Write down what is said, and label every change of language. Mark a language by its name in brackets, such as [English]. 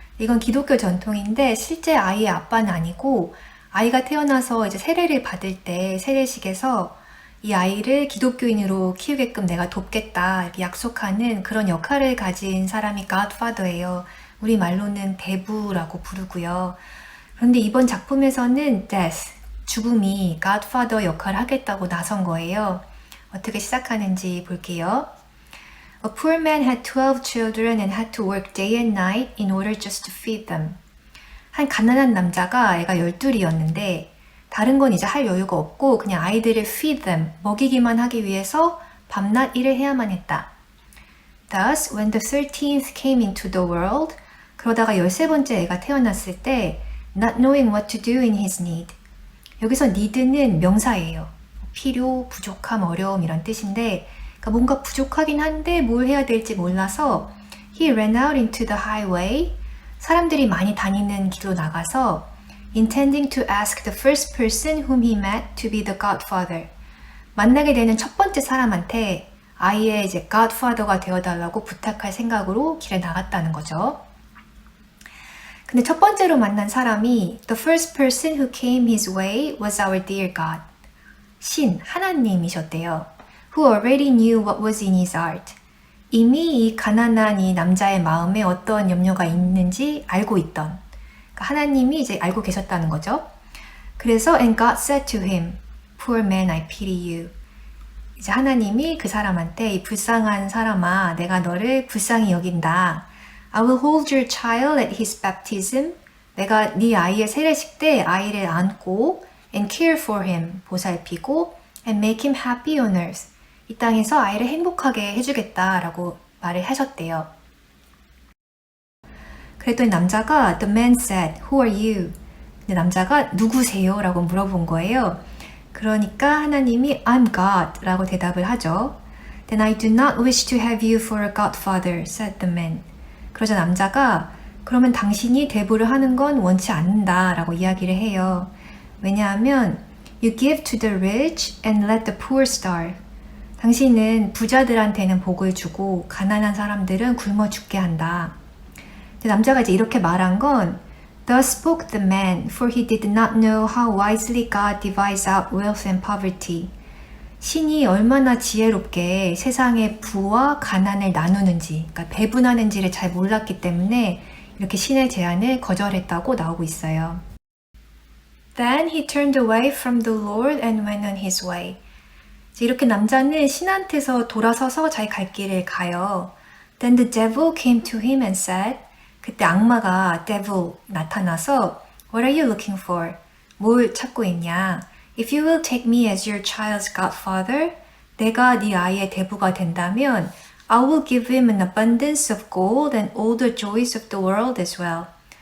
[Korean] 이건 기독교 전통인데 실제 아이의 아빠는 아니고 아이가 태어나서 이제 세례를 받을 때 세례식에서 이 아이를 기독교인으로 키우게끔 내가 돕겠다 이렇게 약속하는 그런 역할을 가진 사람이 Godfather예요. 우리 말로는 대부라고 부르고요. 그런데 이번 작품에서는 Death, 죽음이 Godfather 역할을 하겠다고 나선 거예요. 어떻게 시작하는지 볼게요. [English] A poor man had 12 children and had to work day and night in order just to feed them. [Korean] 한 가난한 남자가 애가 12이었는데 다른 건 이제 할 여유가 없고 그냥 아이들을 [English] feed them, [Korean] 먹이기만 하기 위해서 밤낮 일을 해야만 했다. [English] Thus, when the 13th came into the world, [Korean] 그러다가 13번째 애가 태어났을 때 [English] not knowing what to do in his need. [Korean] 여기서 need는 명사예요. 필요, 부족함, 어려움 이런 뜻인데 그러니까 뭔가 부족하긴 한데 뭘 해야 될지 몰라서 [English] he ran out into the highway. [Korean] 사람들이 많이 다니는 길로 나가서 [English] intending to ask the first person whom he met to be the godfather. [Korean] 만나게 되는 첫 번째 사람한테 아이의 이제 godfather가 되어달라고 부탁할 생각으로 길에 나갔다는 거죠. 근데 첫 번째로 만난 사람이 [English] the first person who came his way was our dear God. [Korean] 신, 하나님이셨대요. [English] Who already knew what was in his heart. [Korean] 이미 이 가난한 이 남자의 마음에 어떤 염려가 있는지 알고 있던. 그러니까 하나님이 이제 알고 계셨다는 거죠. 그래서 [English] and God said to him, Poor man, I pity you. [Korean] 이제 하나님이 그 사람한테 이 불쌍한 사람아, 내가 너를 불쌍히 여긴다. [English] I will hold your child at his baptism. [Korean] 내가 네 아이의 세례식 때 아이를 안고 [English] and care for him, [Korean] 보살피고 [English] and make him happy on earth. [Korean] 이 땅에서 아이를 행복하게 해주겠다라고 말을 하셨대요. 그랬더니 남자가 [English] The man said, Who are you? [Korean] 근데 남자가 누구세요? 라고 물어본 거예요. 그러니까 하나님이 [English] I'm God [Korean] 라고 대답을 하죠. [English] Then I do not wish to have you for a godfather, said the man. [Korean] 그러자 남자가 그러면 당신이 대부를 하는 건 원치 않는다 라고 이야기를 해요. 왜냐하면 [English] You give to the rich and let the poor starve. [Korean] 당신은 부자들한테는 복을 주고 가난한 사람들은 굶어 죽게 한다. 남자가 이제 이렇게 말한 건 [English] Thus spoke the man, for he did not know how wisely God divides out wealth and poverty. [Korean] 신이 얼마나 지혜롭게 세상의 부와 가난을 나누는지, 그러니까 배분하는지를 잘 몰랐기 때문에 이렇게 신의 제안을 거절했다고 나오고 있어요. [English] Then he turned away from the Lord and went on his way. [Korean] 이렇게 남자는 신한테서 돌아서서 자기 갈 길을 가요. [English] Then the devil came to him and said, [Korean] 그때 악마가 [English] devil [Korean] 나타나서 [English] What are you looking for? [Korean] 뭘 찾고 있냐? [English] If you will take me as your child's godfather, [Korean] 내가 네 아이의 대부가 된다면 [English] I will give him an abundance of gold and all the joys of the world as well.